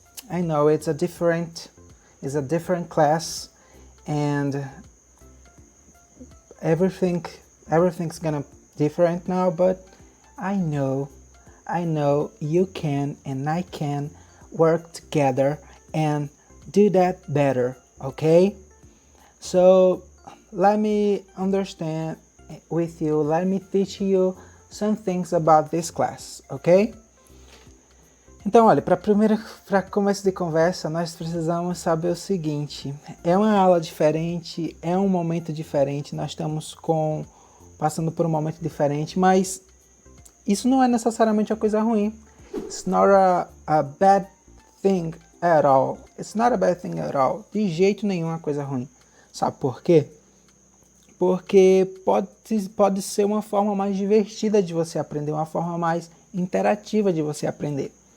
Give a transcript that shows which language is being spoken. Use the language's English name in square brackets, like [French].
[English] I know it's a different class, and everything's gonna different now, but I know you can and I can work together and do that better, okay? So let me understand with you, let me teach you some things about this class, ok? [Portuguese] Então, olha, para começo de conversa, nós precisamos saber o seguinte: é uma aula diferente, é um momento diferente, nós estamos passando por um momento diferente, mas isso não é necessariamente uma coisa ruim. [English] It's not a bad thing at all. It's not a bad thing at all. [Portuguese] De jeito nenhum é uma coisa ruim. Sabe por quê? Porque pode ser uma forma mais divertida de você aprender, uma forma mais interativa de você aprender.